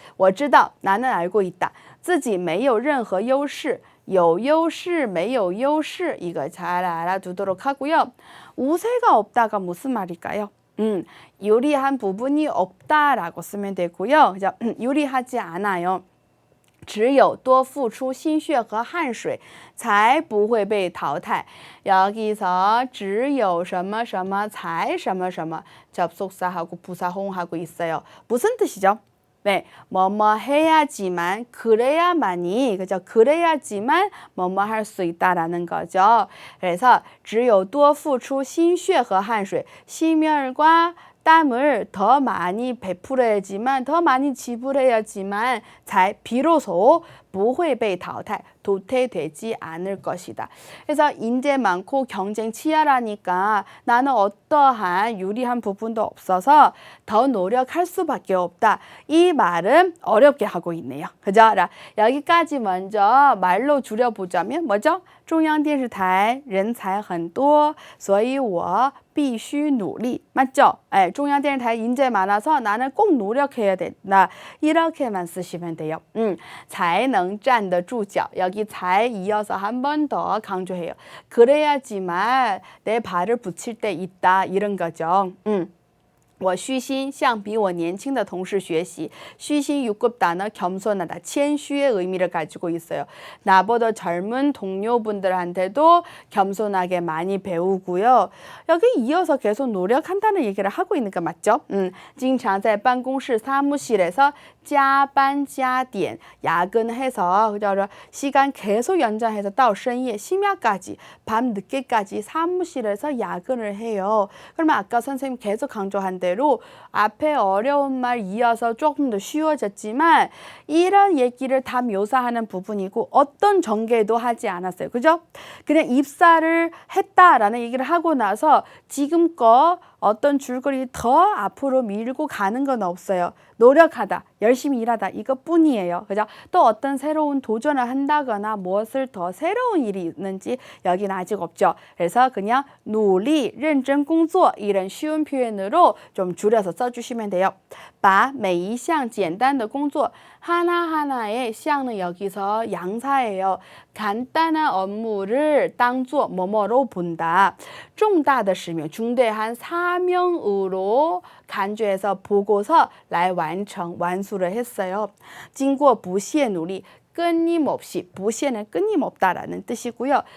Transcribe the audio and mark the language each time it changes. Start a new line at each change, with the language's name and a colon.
Chinese: 我知道,
Korean: 나는 알고 있다.
Chinese: 自己没有任何优势. 有优势没有优势
Korean: 이거 잘 알아두도록 하고요. 우세가 없다가 무슨 말일까요? 유리한 부분이 없다라고 쓰면 되고요. 그죠? 유리하지 않아요.
Chinese: 只有多付出心血和汗水才不会被淘汰.
Korean: 여기서
Chinese: 只有什么什么才什么什么
Korean: 접속사하고 부사홍하고 있어요. 무슨 뜻이죠? 네, 뭐뭐 해야지만 그래야만이 그죠? 그래야지만 뭐뭐 할 수 있다라는 거죠. 그래서
Chinese: 只有多付出心血和汗水
Korean: 심혈과 땀을 더 많이 베풀어야지만 더 많이 지불해야지만 잘 비로소
Chinese: 不会被淘汰
Korean: 도태되지 않을 것이다. 그래서 인재 많고 경쟁 치열하니까 나는 어떠한 유리한 부분도 없어서 더 노력할 수밖에 없다. 이 말은 어렵게 하고 있네요. 그죠? 여기까지 먼저 말로 줄여보자면 뭐죠?
Chinese: 中央电视台人才很多所以我必须努力 맞죠?
Korean: 中央电视台 인재 많아서 나는 꼭 노력해야 된다. 이렇게만 쓰시면 돼요.
Chinese: 才能站得住脚
Korean: 여기 잘 이어서 한 번 더 강조해요. 그래야지만 내 발을 붙일 때 있다 이런 거죠.
Chinese: 我虚心向比我年轻的同事学习.
Korean: 虚心 6급 단어 겸손하다,谦虚의 의미를 가지고 있어요. 나보다 젊은 동료분들한테도 겸손하게 많이 배우고요. 여기 이어서 계속 노력한다는 얘기를 하고 있는 거 맞죠?
Chinese: 经常在办公室
Korean: 사무실에서 加班加点 야근해서 그죠? 시간 계속 연장해서 到深夜 심야까지 밤 늦게까지 사무실에서 야근을 해요. 그러면 아까 선생님 계속 강조한 대로 앞에 어려운 말 이어서 조금 더 쉬워졌지만 이런 얘기를 다 묘사하는 부분이고 어떤 전개도 하지 않았어요. 그죠? 그냥 입사를 했다라는 얘기를 하고 나서 지금껏 어떤 줄거리 더 앞으로 밀고 가는 건 없어요. 노력하다, 열심히 일하다 이것뿐이에요. 그죠? 또 어떤 새로운 도전을 한다거나 무엇을 더 새로운 일이 있는지 여기는 아직 없죠. 그래서 그냥
Chinese: 努力, 认真工作
Korean: 이런 쉬운 표현으로 좀 줄여서 써주시면 돼요.
Chinese: 把每一项简单的工作
Korean: 하나하나의 시향은 여기서 양사예요. 간단한 업무를 当作 뭐뭐로 본다.
Chinese: 重大的使命,
Korean: 중대한 사명으로 간주해서 보고서
Chinese: 来完成,
Korean: 완수를 했어요.
Chinese: 经过不懈努力,
Korean: 끊임없이, 不懈는 끊임없다라는 뜻이고요.